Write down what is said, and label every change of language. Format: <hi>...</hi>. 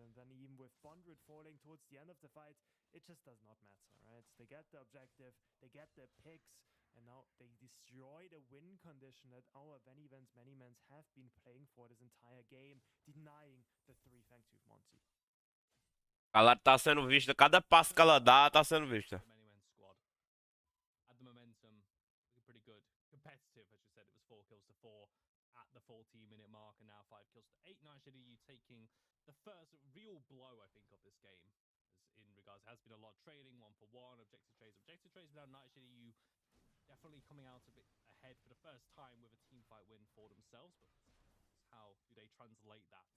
<en>And then even with Bondred falling towards the end of the fight, it just does not matter, right? They get the objective, they get the picks, and now they destroy the win condition that our Venivans Manymans have been playing for this entire game, denying the 3 Fangtooth Monty.</en> <pt>Ela tá sendo vista, cada passo que ela dá tá sendo vista.</pt> <en>At the momentum, looking pretty good. Competitive, as you said, it was 4 kills to 4 at the 14-minute mark, and now 5 kills to 8. Nice you taking the first real blow, I think, of this game. As in regards, has been a lot of trading, 1-for-1, objective trades. Now Nice you definitely coming out a bit ahead for the first time with a team fight win for themselves, but how do they translate that?</en>